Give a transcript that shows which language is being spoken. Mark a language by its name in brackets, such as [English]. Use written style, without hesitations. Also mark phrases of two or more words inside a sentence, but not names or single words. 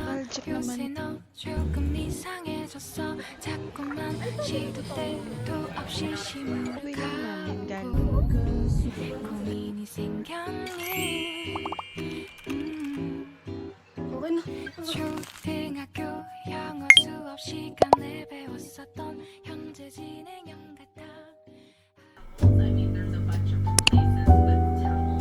[Filipino] nostalgic naman. Uwi lang namin galing. Okay na. [Korean] 초등학교 영어 수업 시간에 배웠었던 현재 진행형 같아. [English] I mean, there's a bunch of places with towels.